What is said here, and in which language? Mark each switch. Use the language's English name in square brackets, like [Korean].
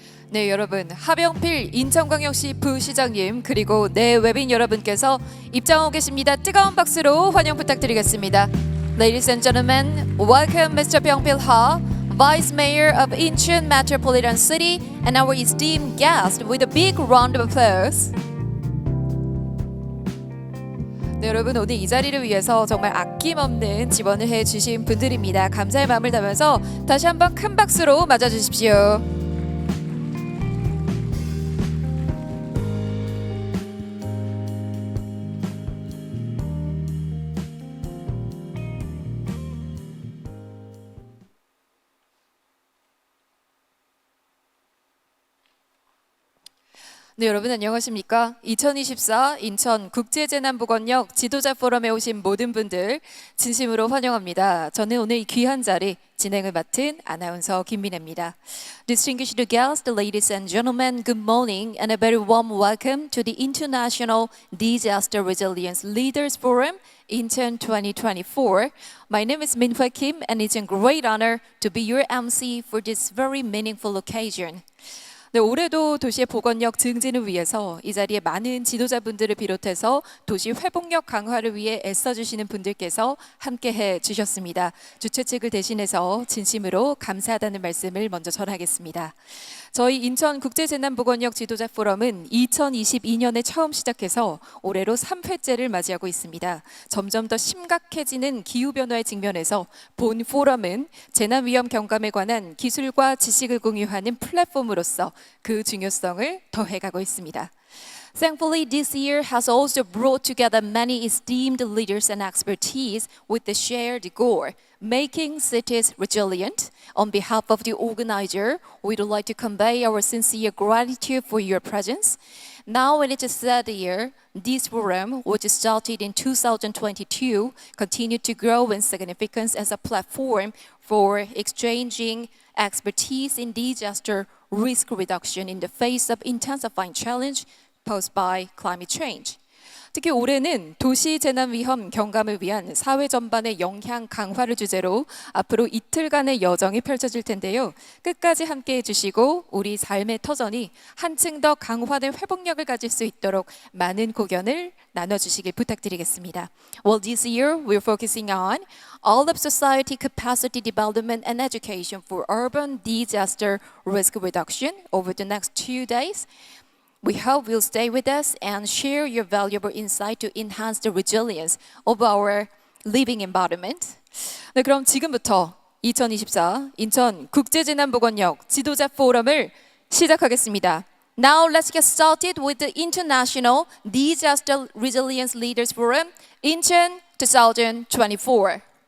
[Korean] 네, 여러분, 하병필 인천광역시 부시장님 그리고 내 외빈 여러분께서 입장하고 계십니다. 뜨거운 박수로 환영 부탁드리겠습니다. [English] Ladies and gentlemen, welcome Mr. Byung-pil Ha, Vice Mayor of Incheon Metropolitan City, and our esteemed guest with a big round of applause. [Korean] 네, 여러분 오늘 이 자리를 위해서 정말 아낌없는 지원을 해주신 분들입니다. 감사의 마음을 담아서 다시 한번 큰 박수로 맞아주십시오. 네, 여러분 안녕하십니까? 2024 인천 국제재난보건력 지도자 포럼에 오신 모든 분들 진심으로 환영합니다. 저는 오늘 이 귀한 자리 진행을 맡은 아나운서 김민혜입니다. [English] Distinguished guests, ladies and gentlemen, good morning and a very warm welcome to the International Disaster Resilience Leaders Forum Incheon 2024. My name is Min-hwa Kim and it's a great honor to be your MC for this very meaningful occasion. [Korean] 네, 올해도 도시의 보건력 증진을 위해서 이 자리에 많은 지도자분들을 비롯해서 도시 회복력 강화를 위해 애써주시는 분들께서 함께해 주셨습니다. 주최 측을 대신해서 진심으로 감사하다는 말씀을 먼저 전하겠습니다. 저희 인천국제재난보건력 지도자 포럼은 2022년에 처음 시작해서 올해로 3회째를 맞이하고 있습니다. 점점 더 심각해지는 기후변화에 직면해서 본 포럼은 재난위험 경감에 관한 기술과 지식을 공유하는 플랫폼으로서 그 중요성을 더해가고 있습니다. [English] Thankfully, this year has also brought together many esteemed leaders and expertise with the shared goal, making cities resilient. On behalf of the organizer, we'd like to convey our sincere gratitude for your presence. Now, in its third year, this forum, which started in 2022, continued to grow in significance as a platform for exchanging expertise in disaster risk reduction in the face of intensifying challenge posed by climate change. [Korean] 특히 올해는 도시 재난 위험 경감을 위한 사회 전반의 영향 강화를 주제로 앞으로 이틀간의 여정이 펼쳐질 텐데요. 끝까지 함께해 주시고 우리 삶의 터전이 한층 더 강화된 회복력을 가질 수 있도록 많은 고견을 나눠주시길 부탁드리겠습니다. [English] Well, this year we're focusing on all of society capacity development and education for urban disaster risk reduction over the next 2 days. We hope you'll stay with us and share your valuable insight to enhance the resilience of our living environment. [Korean] 네, 그럼 지금부터 2024 인천 국제재난보건력 지도자 포럼을 시작하겠습니다. [English] Now let's get started with the International Disaster Resilience Leaders Forum Incheon 2024.